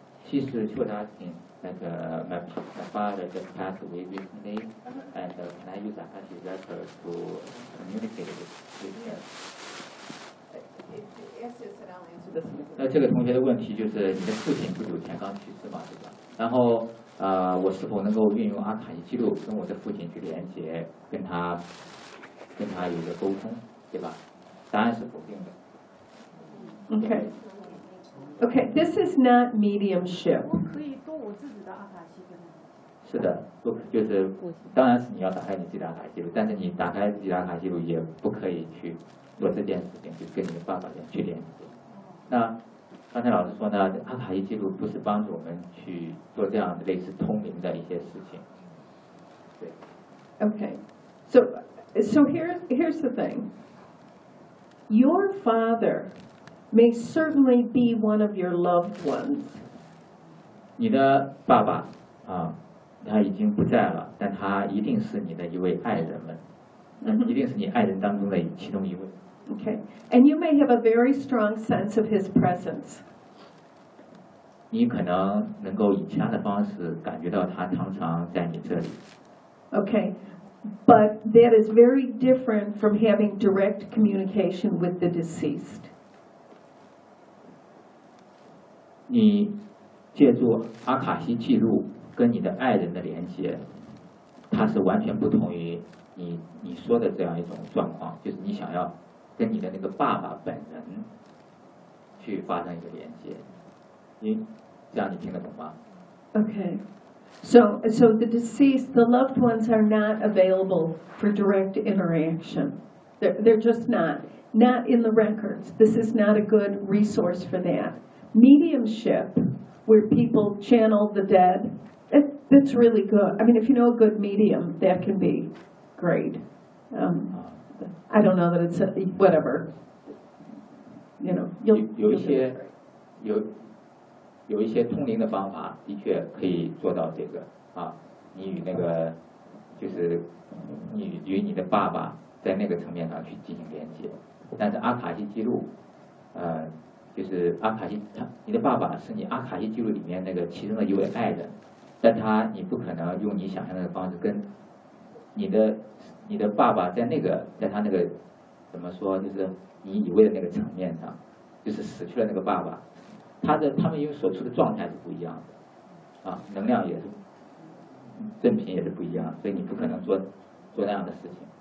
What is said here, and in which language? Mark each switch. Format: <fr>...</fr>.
<en>She's told asking that my father just passed away recently, and can I use Akashi record to communicate with him? Yes, I'll answer this.</en> <zh>那这个同学的问题就是你的父亲不久前刚去世嘛，对吧？然后我是否能够运用阿卡西记录跟我的父亲去连接，跟他有一个沟通，对吧？答案是否定的。</zh> <en>Okay. Okay, this is not mediumship.</en> <zh>我可以做我自己的阿卡西记录。是的，就是当然是你要打开你自己的阿卡西记录，但是你打开自己的阿卡西记录也不可以去做这件事情，就是跟你的爸爸这样去联系。那刚才老师说呢，阿卡西记录不是帮助我们去做这样的类似通灵的一些事情。对。</zh> <en>Okay. So here's the thing. Your father. May certainly be one of your loved ones.</en> <zh>你的爸爸啊，他已经不在了，但他一定是你的一位爱人们，一定是你爱人当中的其中一位。</zh> <en>Okay, and you may have a very strong sense of his presence.</en> <zh>你可能能够以其他的方式感觉到他常常在你这里。</zh> <en>Okay, but that is very different from having direct communication with the deceased.</en> <zh>你借助阿卡西记录跟你的爱人的连接，它是完全不同于你说的这样一种状况，就是你想要跟你的那个爸爸本人去发生一个连接，这样你听得懂吗</zh> <en>？Okay, so the deceased, the loved ones are not available for direct interaction. They're just not in the records. This is not a good resource for that. Mediumship, where people channel the dead, that's really good. I mean, if you know a good medium, that can be great. I don't know that it's whatever. You know, you'll do it.</en> <zh>有一些，有有一些通灵的方法的确可以做到这个啊，你与那个就是你与你的爸爸在那个层面上去进行连接，但是阿卡西记录就是阿卡西他你的爸爸是你阿卡西记录里面那个其中的一位爱人，但他你不可能用你想象的方式跟你的爸爸在那个在他那个怎么说就是你以为的那个层面上，就是死去了那个爸爸，他们因为所处的状态是不一样的啊，能量也是振频也是不一样，所以你不可能做那样的事情。</zh>